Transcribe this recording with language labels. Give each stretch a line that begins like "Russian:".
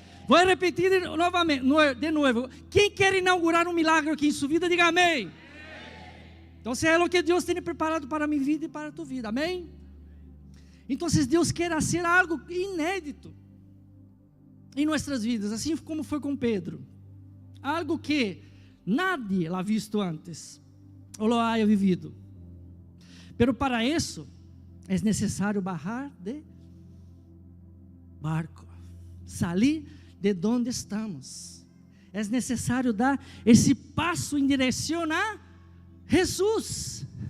Portuguese: Vou repetir de novo. Quem quer inaugurar um milagre aqui em sua vida, diga amém. Então, é o que Deus tem preparado para a minha vida e para a tua vida, amém? Então, Deus quer fazer algo inédito em nossas vidas, assim como foi com Pedro.
Spanish: Algo que nadie lo ha visto antes, ou lo haya vivido.
Portuguese: Pero para isso, é necessário
Spanish: bajar de barco,
Portuguese: sair de onde estamos. É necessário dar esse passo em direção a Jesus.